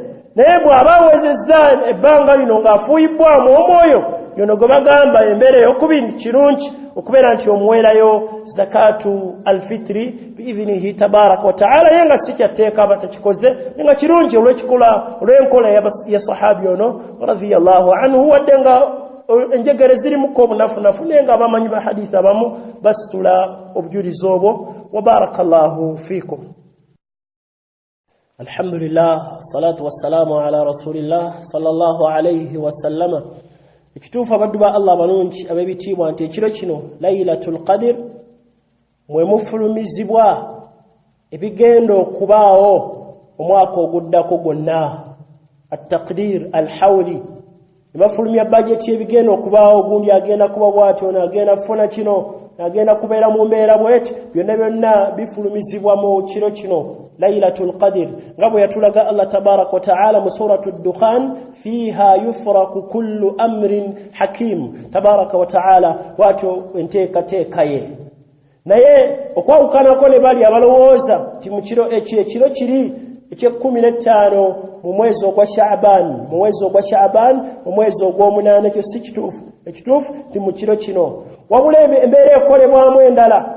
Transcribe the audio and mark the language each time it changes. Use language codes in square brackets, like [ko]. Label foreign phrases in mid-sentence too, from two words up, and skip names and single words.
[lg] Naye bw'aba awezezza ebbanga lino ng'afuuyibbwamu omwoyo yono gwe bagamba embeera ey'okubiri kirungi okubeera nti omuweerayo [ar] زكاة الفطر بإذنه تبارك وتعالى [lg] naye nga si kyateeka abatakikoze nga kirungi olw'enkola ya sahabi ono [ar] رضي الله عنه [lg] wadde nga enjegere zirimuko obunafunafu naye nga abamanyi ba hadithi abamu basitula obujulizi obwo. [ar] وبارك الله فيكم. الحمد لله، الصلاة والسلام على رسول الله صلى الله عليه وسلم. [lg] Ekituufu abaddu ba Allah abalungi ab'ebitiibwa nti ekiro kino Laylatul Qadr mwe mufulumizibwa ebigenda okubaawo omwaka oguddako gwonna, [ar] التقدير الحولي. [lg] Bafulumya budget y'ebigenda okubaawo, gundi agenda kuba bw'ati, ono agenda kufuna kino, agenda kubeera mu mbeera bw'eti, byonna bifulumizibwa mu kiro kino Laylatul Qadr nga bwe yatulaga Allah [ar] تبارك وتعالى [lg] mu suratu Dukhan, [ar] فيها يفرق كل أمر حكيم. تبارك وتعالى [lg] bw'atyo enteekateeka ye. Naye okwawukanako ne bali abalowooza nti mu kiro ekiro kiri eky'ekumi-n'ettaano mu mwezi ogwa Sha'ban, mu mwezi ogw'omunaana, ekyo si kituufu. Ekituufu ti mu kiro kino, wabula embeera ekolebwamu endala.